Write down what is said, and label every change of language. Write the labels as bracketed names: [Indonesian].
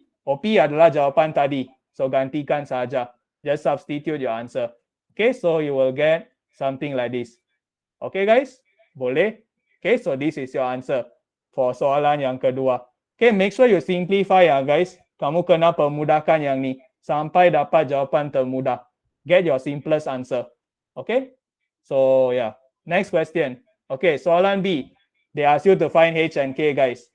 [Malay] OP adalah jawapan tadi. So gantikan saja. [English] Just substitute your answer. Okay, so you will get something like this. Okay, guys? [Malay] Boleh? [English] Okay, so this is your answer for [Malay] soalan yang kedua. [English] Okay, make sure you simplify guys. [Malay] Kamu kena permudahkan yang ni sampai dapat jawapan termudah. [English] Get your simplest answer. Okay? So, yeah. Next question. Okay, soalan B. They ask you to find H and K, guys.